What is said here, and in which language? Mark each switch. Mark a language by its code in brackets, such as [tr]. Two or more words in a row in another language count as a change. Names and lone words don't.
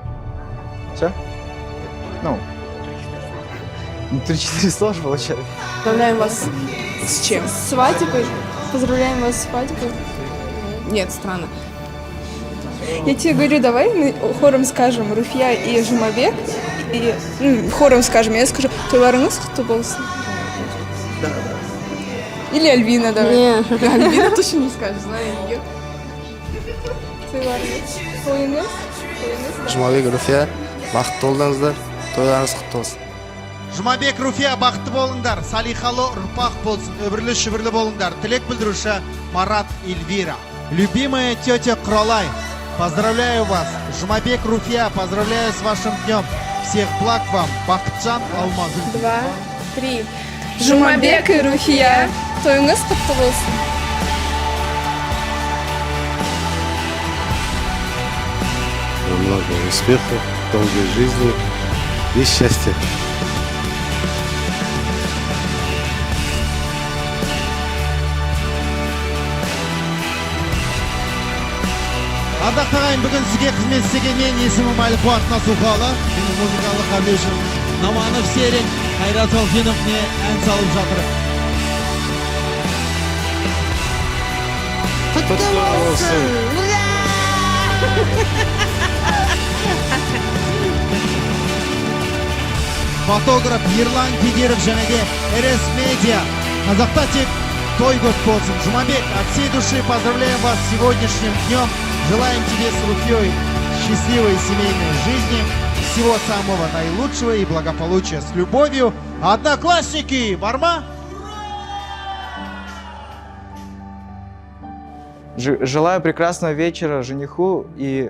[ru] Все? Ну, 3-4 слова же получается. Поздравляем вас с чем? С свадьбой. Поздравляем вас с свадьбой. Нет, странно. Я тебе говорю, давай мы хором скажем Руфия и Жумабек. И хором скажем, я скажу, [kk] тойларыңыз құтты болсын. [ru] Или Альбина, давай. Не, Альбина точно не скажет, знаю ее. [kk] Тойларыңыз. Тойыңыз. Жұмабек, Руфия, бақытты болыңыздар, тойларыңыз құтты болсын. Жұмабек, Руфия, бақытты болыңдар, салихалы ұрпақ болсын, өбірлі шүбірлі болыңдар. Тілек білдіруші Марат Эльвира. [ru] Любимая тетя Құралай, поздравляю вас. Жұмабек, Руфия, поздравляю с вашим днем. Всех благ вам. Бақытжан Алмазгүл. 2, 3. [kk] Жумабек и Руфия, тойыңыз құтты болсын. [ru] Много успехов, долгой жизни и счастья. [kk] Ардақты ағайын, бүгін сізге қызмет істеген мен есімім Әлқуат Насухалы. Менің музыкалық әрлеушім Наманов Серік Қайрат Алфинов не ән салып жатыр. Құтты болсын! Фотограф Ерлан Кедеров және де РС Медиа. Қазақта тек той көп болсын. Жұмабек, [ru] от всей души поздравляем вас с сегодняшним днем. Желаем тебе с Руфьей счастливой семейной жизни, всего самого наилучшего и благополучия. С любовью, Одноклассники! [kk] Барма! [ru] Желаю прекрасного вечера жениху и...